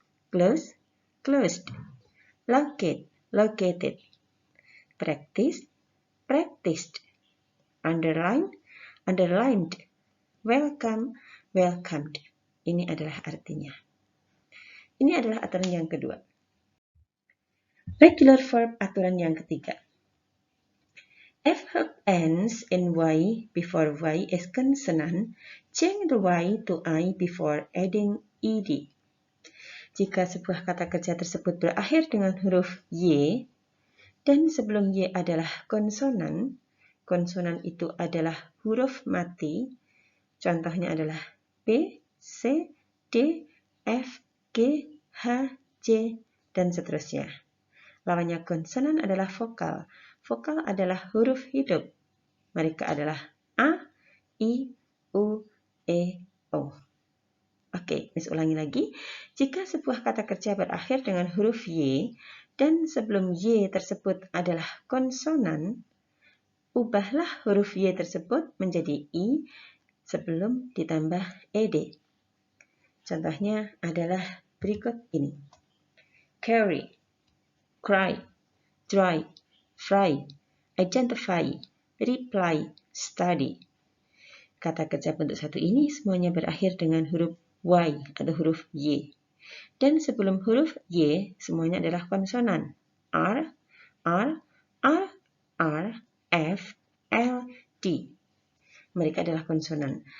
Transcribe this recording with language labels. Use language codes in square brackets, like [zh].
[en] Close, closed. Locate, located. Practice, practiced. Underline, underlined. Welcome, welcomed. [id] Ini adalah artinya. Ini adalah aturan yang kedua. Regular verb aturan yang ketiga. [en] If verb ends in Y before Y is consonant, change the Y to I before adding ed. [id] Jika sebuah kata kerja tersebut berakhir dengan huruf Y dan sebelum Y adalah konsonan, konsonan itu adalah huruf mati, contohnya adalah B, C, D, F, G, H, J, dan seterusnya. Lawannya konsonan adalah vokal. Vokal adalah huruf hidup. Mereka adalah A, I, U, E, O. Oke, Miss ulangi lagi. Jika sebuah kata kerja berakhir dengan huruf Y dan sebelum Y tersebut adalah konsonan, ubahlah huruf Y tersebut menjadi I sebelum ditambah ed. Contohnya adalah berikut ini. [en] Carry, cry, dry, fry, identify, reply, study. [id] Kata kerja bentuk satu ini semuanya berakhir dengan huruf Y atau huruf Y. Dan sebelum huruf Y semuanya adalah konsonan. R, R, R, R, F, L, D. Mereka adalah konsonan.